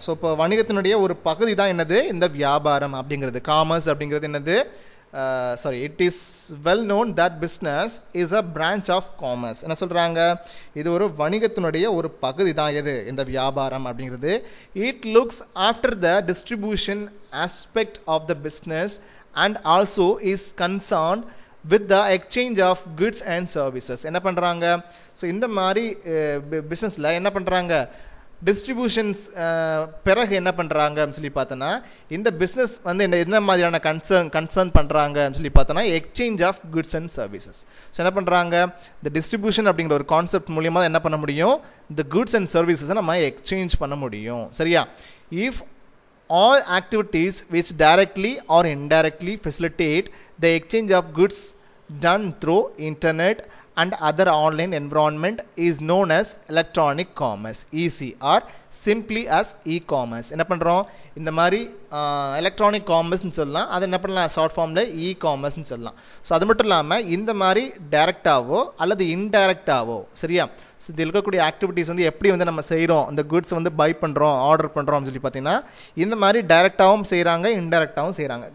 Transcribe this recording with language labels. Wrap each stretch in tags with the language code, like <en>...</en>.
<ta>So இப்போ வணிகத்தினுடைய ஒரு பகுதி தான் என்னது, இந்த வியாபாரம் அப்படிங்கிறது. காமர்ஸ் அப்படிங்கிறது என்னது,</ta> <en>it is well known that business is a branch of commerce.</en> <ta>என்ன சொல்கிறாங்க, இது ஒரு வணிகத்தினுடைய ஒரு பகுதி தான் எது, இந்த வியாபாரம் அப்படிங்கிறது.</ta> <en>It looks after the distribution aspect of the business and also is concerned with the exchange of goods and services.</en> <ta>என்ன பண்ணுறாங்க, ஸோ இந்த மாதிரி பிஸ்னஸில் என்ன பண்ணுறாங்க, டிஸ்ட்ரிபியூஷன்ஸ் பிறகு என்ன பண்ணுறாங்க அப்படின்னு சொல்லி பார்த்தோன்னா, இந்த பிஸ்னஸ் வந்து என்ன மாதிரியான கன்சர்ன் பண்ணுறாங்க அப்படின்னு சொல்லி பார்த்தோன்னா, exchange of goods and services. So என்ன பண்ணுறாங்க, இந்த டிஸ்ட்ரிபியூஷன் அப்படிங்கிற ஒரு கான்செப்ட் மூலியமாக என்ன பண்ண முடியும், இந்த குட்ஸ் அண்ட் சர்வீசஸை நம்ம எக்ஸ்சேஞ்ச் பண்ண முடியும். சரியா, if</ta> <en>all activities which directly or indirectly facilitate the exchange of goods done through internet and other online environment is known as electronic commerce, EC, or simply as e-commerce.</en> <ta>என்ன பண்ணுறோம், இந்த மாதிரி electronic காமர்ஸ்ன்னு சொல்லலாம், அதை என்ன பண்ணலாம், ஷார்ட் ஃபார்மில் காமர்ஸ்ன்னு சொல்லலாம். ஸோ அது மட்டும் இல்லாமல் இந்த மாதிரி டைரெக்டாவோ அல்லது இன்டைரக்டாவோ, சரியா, ஸோ இதில் இருக்கக்கூடிய ஆக்டிவிட்டீஸ் வந்து எப்படி வந்து நம்ம செய்கிறோம், இந்த குட்ஸ் வந்து பை பண்ணுறோம், ஆர்டர் பண்ணுறோம் சொல்லி பார்த்தீங்கன்னா, இந்த மாதிரி டைரெக்டாகவும் செய்கிறாங்க, இன்டைரக்டாகவும் செய்கிறாங்க.</ta>